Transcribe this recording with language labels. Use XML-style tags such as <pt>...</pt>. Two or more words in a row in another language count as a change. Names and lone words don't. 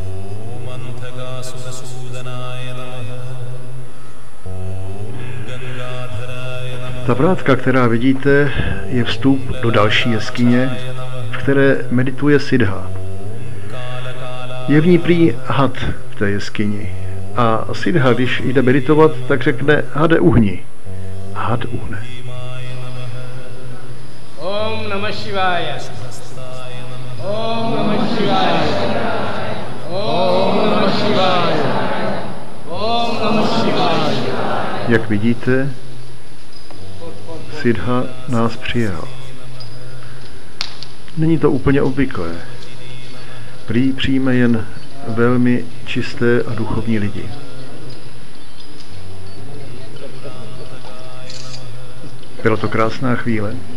<cs>Ta vrátka, která vidíte, je vstup do další jeskyně, v které medituje Siddha. Je v ní prý had v té jeskyni. A Siddha, když jde meditovat, tak řekne: hade uhni. A had uhne.</cs> <sa>Om Namah Shivaya. Om Namah Shivaya. Om Namah Shivaya. Om Namah Shivaya.</sa> <cs>Jak vidíte, Siddha nás přijal. Není to úplně obvyklé. Prý přijme jen velmi čisté a duchovní lidi. Byla to krásná chvíle.</cs>